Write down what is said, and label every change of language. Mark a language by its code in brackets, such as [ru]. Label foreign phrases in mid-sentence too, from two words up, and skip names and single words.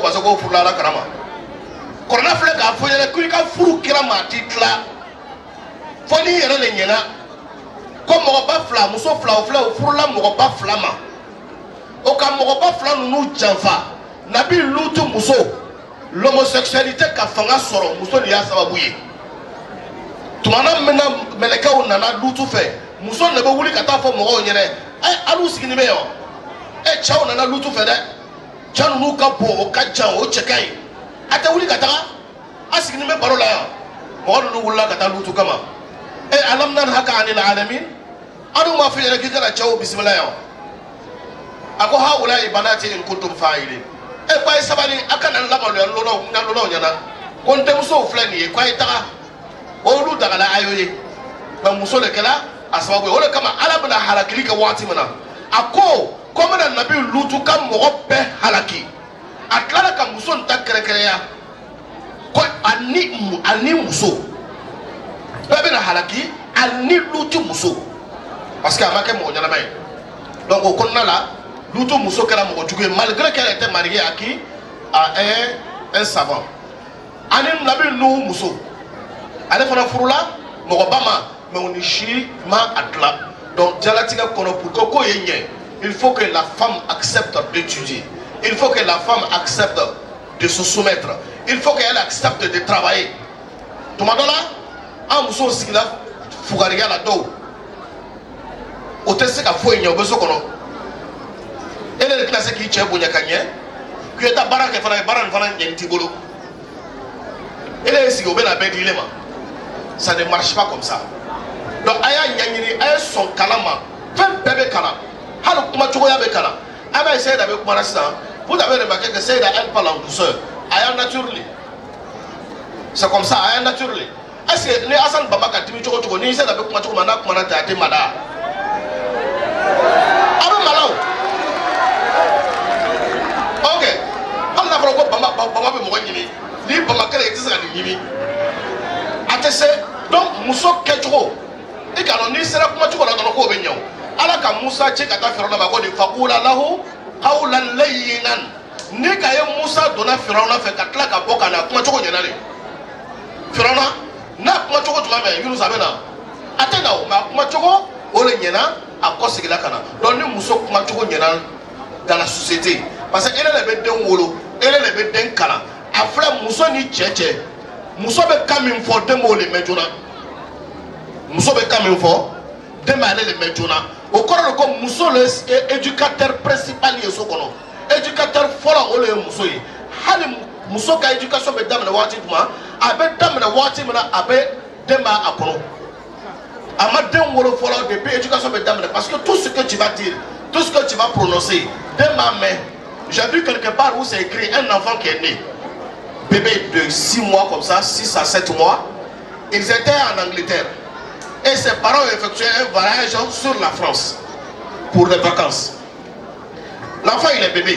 [bm] parce que k'o furula ala karama kɔrɔna filɛ k'a fɔ ɲɛna ko i ka furu kira ma a ti tila fɔ n'i yɛrɛ le ɲɛna ko mɔgɔba fila muso fila o filɛ o furula mɔgɔba fila ma o ka mɔgɔba fila ninnu janfa nabi lutu muso l'homosexualité ka fanga sɔrɔ muso de y'a sababu ye tumana min na mɛlɛkɛw nana lutu fɛ muso de bɛ wuli ka taa fɔ mɔgɔw ɲɛna al'u sigini bɛ yan cɛw nana lutu fɛ dɛ cɛ ninnu ka bon o ka jan o cɛ ka ɲi a tɛ wuli ka taga a sigilen bɛ baro la yan mɔgɔ ninnu wulila ka taa lutu kama [ar] ألم ننهك عن العالمين [bm] anu m'a fɔ yɛrɛ k'i kana cɛw bisimila yan a ko [ar] هؤلاء بناتي إن كنتم فاعلين [bm] ko a ye sabali a kana lamaloya lɔnaw ɲɛna ko n denmusow filɛ nin ye ko a ye taga olu dagala a y'o ye nka muso de kɛra a sababu ye o de kama ala bɛna halakili kɛ waati min na a ko n bɛna nabi lutu ka mɔgɔ bɛɛ halaki a tilara ka muso in ta kɛrɛnkɛrɛnya ko ani muso bɛɛ bɛna halaki ani lutu muso [fr] parce que [bm] a ma kɛ mɔgɔ ɲɛnama ye donc o kɔnɔna la lutu muso kɛra mɔgɔ jugu ye [fr] malgré qu'elle était mariée à un savant [bm] ani nabi nuhu muso ale fana furula mɔgɔ ba ma mais o ni si ma a dilan donc diɲɛlatigɛ kɔnɔ [fr] pour que [bm] ko ye ɲɛ [fr] il faut que la femme accepte d'étudier il faut que la femme accepte de se soumettre il faut qu'elle accepte de travailler [bm] tuma dɔ la an musow sigila fugariya la dɔw o tɛ se ka foyi ɲɛ o bɛ so kɔnɔ e de tɛna se k'i cɛ bonya ka ɲɛ k'i ye taa baara kɛ fana ye baara nin fana ɲɛ t'i bolo e de ye sigi o bɛ na bɛɛ di ile ma [fr] ça ne marche pas comme ça [bm] donc a y'a ɲɛɲini a ye sɔn kalan ma fɛn bɛɛ bɛ kalan hali kuma cogoya bɛ kalan an b'a ye Seyida bɛ kuma na sisan [fr] vous avez remarqué que [bm] Seyida [fr] elle parle en douceur [bm] a y'a naturally [fr] c'est comme ça [bm] a y'a naturally [fr] est-ce que [bm] ni Hassan Bamba ka dimi cogo cogo ni Seyida bɛ kuma cogo ma n'a kuma na ten a tɛ mada a bɛ mada o ok hali n'a fɔra ko Bamba bɛ mɔgɔ ɲini ni Bamba kɛra i tɛ se ka nin ɲini a tɛ se donc muso kɛcogo i ka dɔn n'i sera kuma cogo la dɔrɔn k'o bɛ ɲɛ o ala ka Musa cɛ ka taa Firawuna ma ko nin [ar] فقولا له قولا لينا [bm] ni ka ye Musa donna Firawuna fɛ ka tila ka bɔ ka na kuma cogo ɲɛna de Firawuna n'a kuma cogo tuma bɛ Yunus a bɛ na a tɛ na o mais a kuma cogo o de ɲɛna a kɔ segila ka na donc ni muso kuma cogo ɲɛna [fr] dans la société parce que [bm] ele de bɛ den wolo ele de bɛ den kalan a filɛ muso ni cɛ muso bɛ kan min fɔ den b'o de mɛn joona muso bɛ kan min fɔ den b'ale de mɛn joona o kɔrɔ de ko muso le [fr] éducateur principal [bm] ye so kɔnɔ éducateur fɔlɔ o de ye muso ye hali muso ka éducation bɛ daminɛ [fr] waati jumɛn a bɛ daminɛ waati min na a bɛ den b'a a kɔnɔ a ma den wolo fɔlɔ depuis éducation bɛ daminɛ parce que tout ce que tu vas dire tout ce que tu vas prononcer [bm] den b'a mɛn [fr] j'ai vu quelque part où c'est écrit un enfant qui est né bébé de 6 mois comme ça 6 à 7 mois ils étaient en Angleterre et ses parents ont effectué un voyage sur la France pour les vacances. L'enfant il est bébé.